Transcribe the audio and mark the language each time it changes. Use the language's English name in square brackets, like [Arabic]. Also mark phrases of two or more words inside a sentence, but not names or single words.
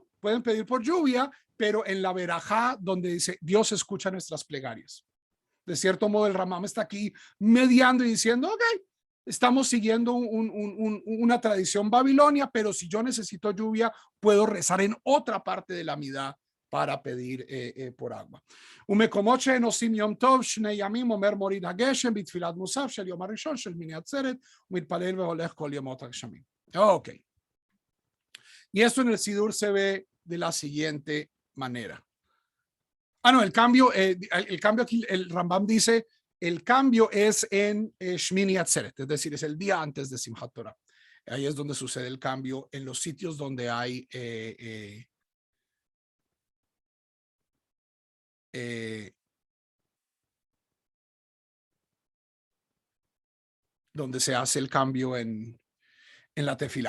[Spanish] Pueden pedir por lluvia, pero en la verajá donde dice Dios escucha nuestras plegarias. De cierto modo el Rambam está aquí mediando y diciendo, ok, estamos siguiendo una tradición babilonia, pero si yo necesito lluvia, puedo rezar en otra parte de la Amidá para pedir por agua. [Hebrew] ומקומות שאין עושים יום טוב, 2 ימים אומר מוריד הגשם בתפילת מוסף של יום הראשון של מיני עצרת, ומתפלל והולך כל ימות הגשמים. [Spanish] Ok. Y esto en el Sidur se ve de la siguiente manera. No, el cambio aquí, el Rambam dice, el cambio es en Shmini Atzeret, es decir, es el día antes de Simchat Torah. Ahí es donde sucede el cambio en los sitios donde hay donde se hace el cambio en la tefilá.